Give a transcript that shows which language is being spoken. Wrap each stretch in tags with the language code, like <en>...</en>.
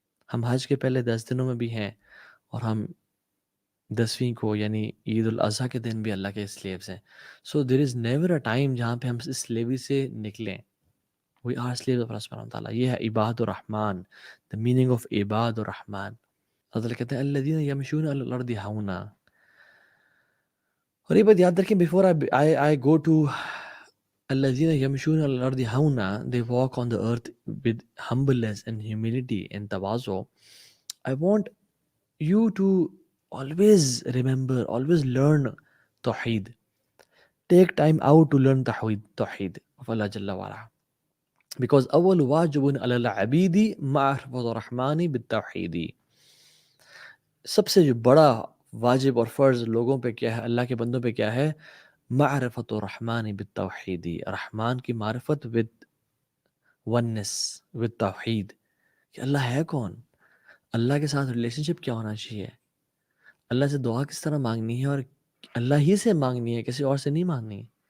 <ur>ہم حج کے پہلے 10 دنوں میں بھی ہیں، اور ہم 10ویں کو یعنی عید الاضحیٰ کے دن بھی اللہ کے سلیبز ہیں.</ur> <en>so there is never a time</en> <ur>جہاں پہ ہم اس سلیوری سے نکلیں.</ur> <en>We are slaves of Allah سبحانہ وتعالیٰ.</en> <ur>یہ ہے عباد الرحمن،</ur> <en>The meaning of عباد الرحمن.</en> <ur>اللہ تعالیٰ کہتے ہیں</ur> <ar>الذین یمشون علی الارض ہونا.</ar> <ur>اور یہ بات یاد رکھیں</ur> <en>before I go to</en> <ar>الذین یمشون علی الارض ہونا,</ar> <en>they walk on the earth with humbleness and humility and تواضع. I want you to always remember, always learn توحید. Take time out to learn توحید of Allah Jalla wa Ala. Because</en> <ar>أول واجب على العبيد معرفة الرحمن بالتوحید.</ar> <ur>سب سے جو بڑا واجب اور فرض لوگوں پہ کیا ہے, اللہ کے بندوں پہ کیا ہے؟</ur> <ar>معرفت الرحمن بالتوحید,</ar> <ur>رحمان کی معرفت</ur> <en>with oneness, with</en> <ur>توحید, کہ اللہ ہے کون, اللہ کے ساتھ ریلیشن شپ کیا ہونا چاہیے, اللہ سے دعا کس طرح مانگنی ہے, اور اللہ ہی سے مانگنی ہے, کسی اور سے نہیں مانگنی.</ur>